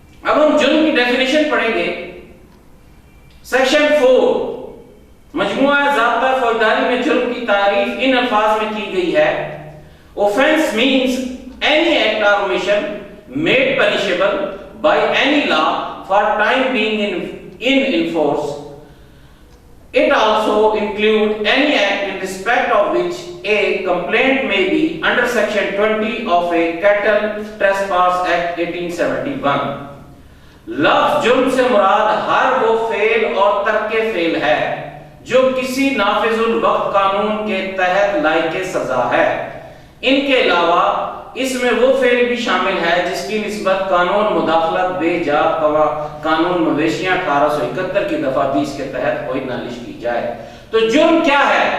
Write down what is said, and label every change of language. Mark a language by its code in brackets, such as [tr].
[hi] अब हम जुर्म की डेफिनेशन पढ़ेंगे। सेक्शन 4 मजमुआ ज़ाब्ता फौजदारी में जुर्म की तारीफ इन अल्फाज में की गई है, [en] Offence means any act or omission made punishable by any law for time being in force. It also include any act in respect of which a complaint may be under section 20 of a Cattle Trespass Act 1871. [hi] लफ्ज जुर्म से मुराद हर वो fail और तर्के fail है जो किसी नाफिजुल वक्त कानून के तहत लायक सजा है। इनके अलावा इसमें वो फेल भी शामिल है जिसकी निस्बत कानून मुदाखलत बेजा कानून मवेशियां 1871 की दफा 20 के तहत कोई नालिश की जाए। तो जुर्म क्या है?